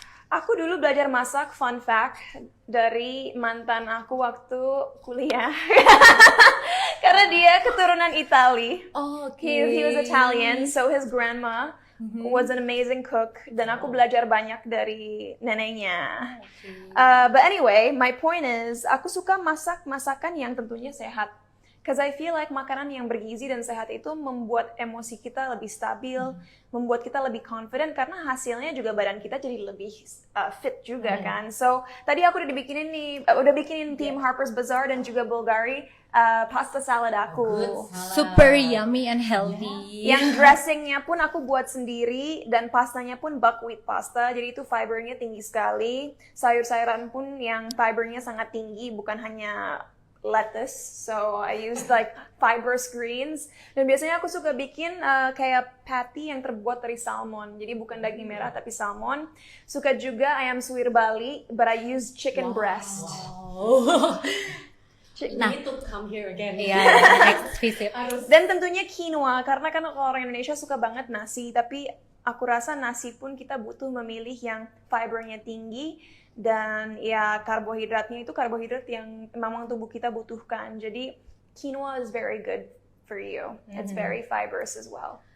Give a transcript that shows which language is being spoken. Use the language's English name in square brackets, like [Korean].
[Indonesian] Aku dulu belajar masak, [English] fun fact, [Indonesian] dari mantan aku waktu kuliah. Karena dia keturunan Itali. Oh, oke. [English] He was Italian, so his grandma was an amazing cook [Indonesian] dan aku belajar banyak dari neneknya. [English] But anyway, my point is, [Indonesian] aku suka masak masakan yang tentunya sehat. [English] Because I feel like [Indonesian] makanan yang bergizi dan sehat itu membuat emosi kita lebih stabil, membuat kita lebih confident karena hasilnya juga badan kita jadi lebih fit juga kan. So tadi aku udah bikinin tim Harper's Bazaar dan juga Bulgari pasta salad aku. [English] Super yummy and healthy. [Indonesian] Yang dressingnya pun aku buat sendiri dan pastanya pun buckwheat pasta, jadi itu fibernya tinggi sekali. Sayur-sayuran pun yang fibernya sangat tinggi, bukan hanya lettuce, [English] so I used like fibrous greens. [Indonesian] Dan biasanya aku suka bikin kayak patty yang terbuat dari salmon, jadi bukan daging merah tapi salmon. Suka juga ayam suwir Bali, [English] but I use chicken breast. Nah, need to come here again. [Indonesian] Iya, next visit. Dan tentunya quinoa, karena kan kalau orang Indonesia suka banget nasi, tapi aku rasa nasi pun kita butuh memilih yang fibernya tinggi. Dan ya karbohidratnya itu karbohidrat yang memang tubuh kita butuhkan. Jadi [English] quinoa is very good for you. It's very fibrous as well.